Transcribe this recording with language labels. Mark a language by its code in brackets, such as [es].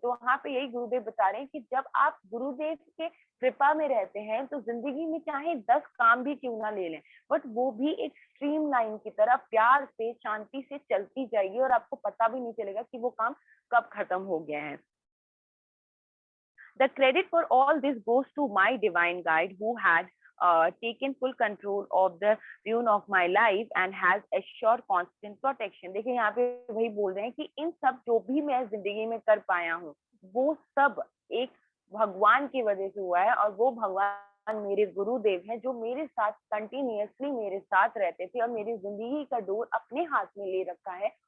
[hi] तो वहां पे यही गुरुदेव बता रहे हैं कि जब आप गुरुदेव के कृपा में रहते हैं तो जिंदगी में चाहे 10 काम भी क्यों ना ले लें, बट वो भी एक स्ट्रीम लाइन की तरह प्यार से, शांति से चलती जाएगी और आपको पता भी नहीं चलेगा कि वो काम कब खत्म हो गया है। [en] The credit for all this goes to my divine guide who had taken full control of the tune of my life and has assured constant protection. [hi] देखिए यहाँ पे वही बोल रहे हैं कि इन सब जो भी मैं जिंदगी में कर पाया हूँ, वो सब एक भगवान की वजह से हुआ है। और वो भगवान मेरे गुरुदेव हैं जो मेरे साथ कंटिन्यूअसली मेरे साथ रहते थे और मेरी जिंदगी का डोर अपने हाथ में ले रखा है।